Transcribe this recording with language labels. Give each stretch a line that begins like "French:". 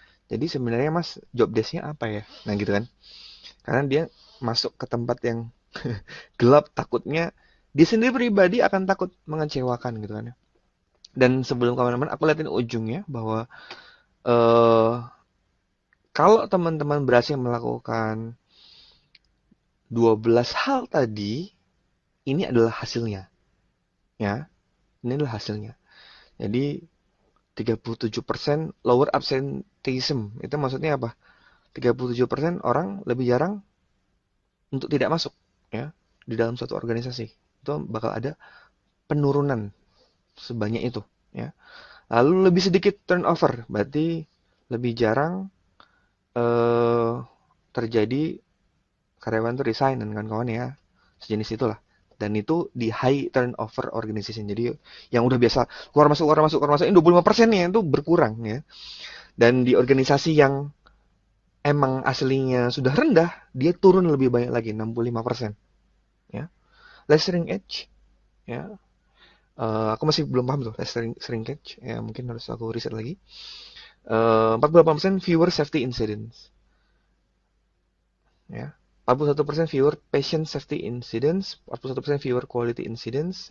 Indonesian: Jadi sebenarnya mas job desk-nya apa ya? Nah gitu kan, karena dia masuk ke tempat yang gelap, takutnya dia sendiri pribadi akan takut mengecewakan gitu kan ya. Dan sebelum kemana-mana aku liatin ujungnya bahwa eh kalau teman-teman berhasil melakukan 12 hal tadi, ini adalah hasilnya, ya. Ini adalah hasilnya. Jadi
English: 37% lower absenteeism.
Indonesian: Itu maksudnya apa? 37% orang lebih jarang untuk tidak masuk, ya, di dalam suatu organisasi. Itu bakal ada penurunan sebanyak itu, ya. Lalu lebih sedikit turnover, berarti lebih jarang eh terjadi karyawan tuh resign dan kawan-kawan ya, sejenis itulah. Dan itu di high turnover organization, jadi yang udah biasa keluar masuk ini 25% nih itu berkurang ya. Dan di organisasi yang emang aslinya sudah rendah, dia turun lebih banyak lagi 65% ya.
English: Less age
Indonesian: ya. Aku masih belum paham tuh less age ya, mungkin harus aku riset lagi.
English: 48% fewer safety incidents ya. 41% fewer patient safety incidents, 41% fewer quality incidents.